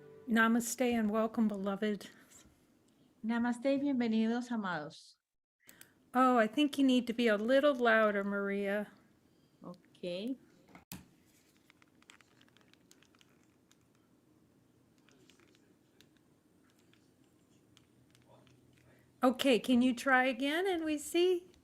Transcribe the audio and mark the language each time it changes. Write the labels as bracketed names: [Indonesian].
[English] Namaste and welcome, beloved. [Spanish] Namaste y bienvenidos, amados. [English] Oh, I think you need to be a little louder, Maria. Ok. Okay, can you try again and we see?